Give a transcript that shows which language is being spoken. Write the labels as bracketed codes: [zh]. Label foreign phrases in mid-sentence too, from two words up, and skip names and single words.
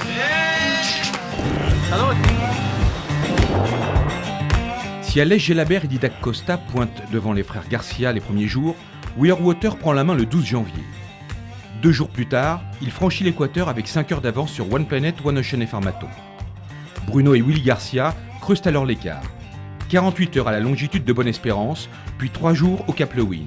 [fr] Salut! Si Aleix Gelabert et Didac Costa pointent devant les frères Garcia les premiers jours, Weirwater prend la main le 12 janvier. 2 jours plus tard, il franchit l'équateur avec 5 heures d'avance sur One Planet, One Ocean et Farmaton. Bruno et Willy Garcia creusent alors l'écart. 48 heures à la longitude de Bonne-Espérance, puis 3 jours au Cap Lewin.